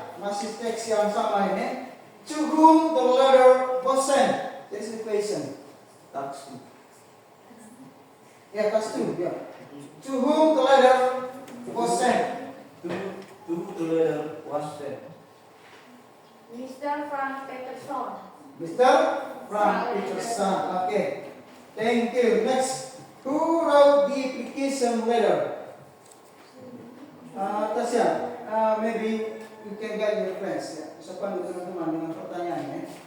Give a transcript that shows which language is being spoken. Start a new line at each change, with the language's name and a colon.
Indonesian: Masih text yang sama ini.
English: To whom the letter was sent. That is the question. Tax 2. Yeah, task 2, yeah. To whom the letter was sent. To the letter was sent. Mr. Frank Peterson. Mr. Frank Peterson. Okay. Thank you. Next. Who wrote the application letter? Tasya, maybe you can guide your friends.
Indonesian: Ya. Usapan dulu teman-teman dengan pertanyaannya.